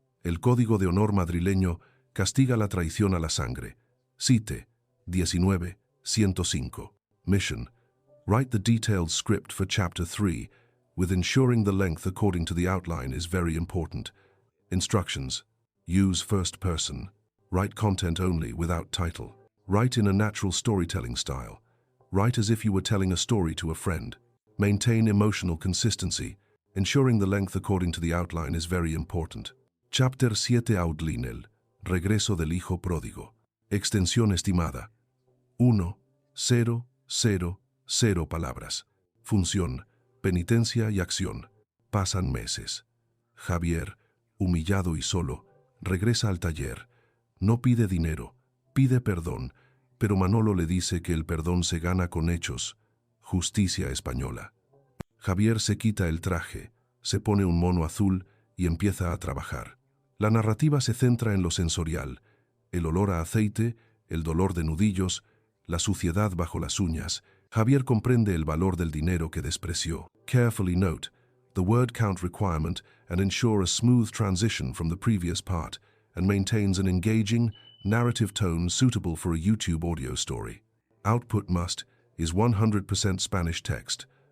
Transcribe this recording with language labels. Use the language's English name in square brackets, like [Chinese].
[Spanish] El Código de Honor madrileño castiga la traición a la sangre. [English] Cite. 19. 105. Mission. Write the detailed script for Chapter 3, with ensuring the length according to the outline is very important. Instructions. Use first person. Write content only without title. Write in a natural storytelling style. Write as if you were telling a story to a friend. Maintain emotional consistency. Ensuring the length according to the outline is very important. Chapter 7 Outlinel. [Spanish] Regreso del hijo pródigo. Extensión estimada. 1,000 palabras. Función. Penitencia y acción. Pasan meses. Javier, humillado y solo, regresa al taller. No pide dinero, pide perdón, pero Manolo le dice que el perdón se gana con hechos. Justicia española. Javier se quita el traje, se pone un mono azul y empieza a trabajar. La narrativa se centra en lo sensorial, el olor a aceite, el dolor de nudillos, la suciedad bajo las uñas. Javier comprende el valor del dinero que despreció. [English] Carefully note the word count requirement and ensure a smooth transition from the previous part, and maintains an engaging, narrative tone suitable for a YouTube audio story. Output must is 100% Spanish text.